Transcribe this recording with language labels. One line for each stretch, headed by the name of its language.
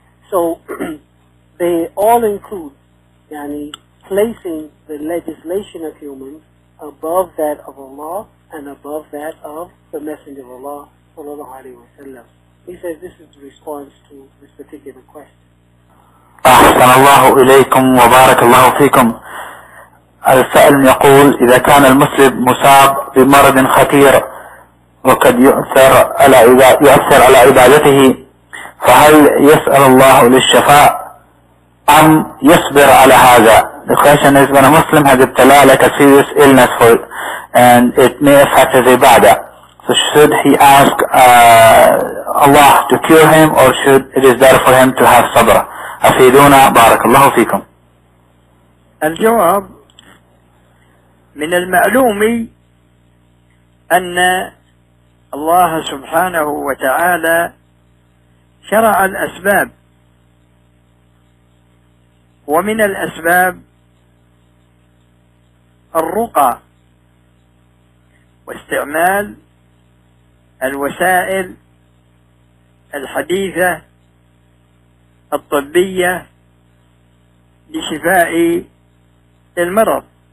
English: So they all include yani placing the legislation of humans above that of Allah and above that of the Messenger of Allah sallallahu alaihi wasallam. He says this is the response to this particular question.
Arabic: أحسن الله إليكم وبارك الله فيكم. السائل يقول إذا كان المسلم مصاب بمرض خطير وقد يؤثر على عبادته فهل يسأل الله للشفاء أم يصبر على هذا؟
English: The question is, when a Muslim has ابتلاء like a serious illness for it, and it may affect his ibadah, so should he ask Allah to cure him, or should it is better for him to have sabr?
Arabic: أفيدونا بارك الله فيكم. الجواب من المعلوم أن الله سبحانه وتعالى شرع الأسباب ومن الأسباب الرقى واستعمال الوسائل الحديثة الطبية لشفاء المرض.